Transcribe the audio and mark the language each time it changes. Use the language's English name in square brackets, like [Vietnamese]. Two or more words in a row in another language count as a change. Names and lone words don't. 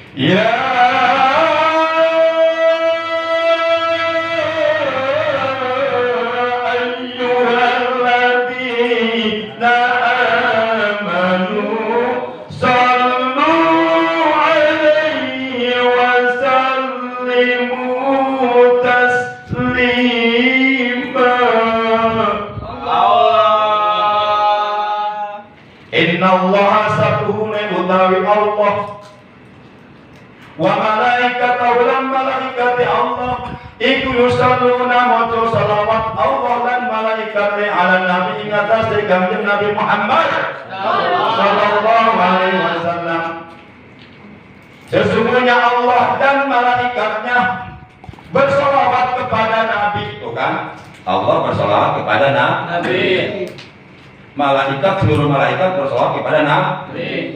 [Arabic] Ya ayyuhalladzina amanu sallu alaihi wa sallimu taslima. [Javanese] Innallaha satuhuna utawi Allah [Arabic] wa malaikatahu [Javanese] lan malaikati Allah iku yusalluna maca salawat Allah lan malaikati [Arabic] ala nabi [Javanese] ing atas kanjeng Nabi Muhammad [Arabic] sallallahu alaihi wasallam. [Indonesian] Sesungguhnya Allah dan malaikatnya bersolawat kepada Nabi. Tuh kan, Allah bersolawat kepada Nabi. Malaikat, seluruh malaikat bersolawat kepada Nabi.